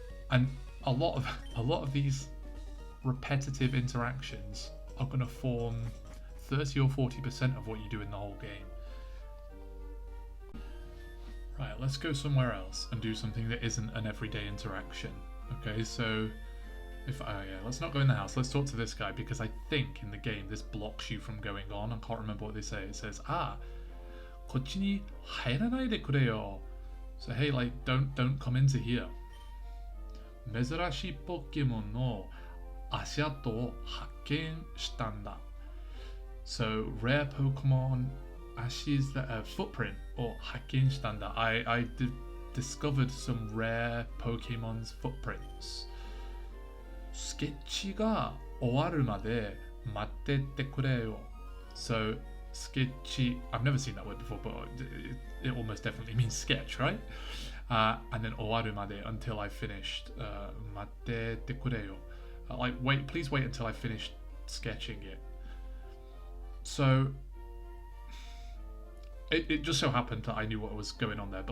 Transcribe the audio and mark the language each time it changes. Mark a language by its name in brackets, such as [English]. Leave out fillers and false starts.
[English] And a lot of these repetitive interactions are going to form 30 or 40% of what you do in the whole game. Right, let's go somewhere else and do something that isn't an everyday interaction. Okay, so let's not go in the house. Let's talk to this guy because I think in the game this blocks you from going on. I can't remember what they say. It says, [Japanese] こっちに入らないでくれよ. [English] So hey, like don't come into here. [Japanese] 珍しいポケモンの足跡を発見したんだ. [English] So rare Pokemon ashes that footprint or [Japanese] 発見したんだ. [English] I discovered some rare Pokemon's footprints. [Japanese] スケッチが終わるまで待っててくれよ. [English] So sketchy, I've never seen that word before, but it almost definitely means sketch, right? And then [Japanese] 終わるまで [English] until I finished. [Japanese] 待っててくれよ. [English] Like, please wait until I finished sketching it. So it just so happened that I knew what was going on there.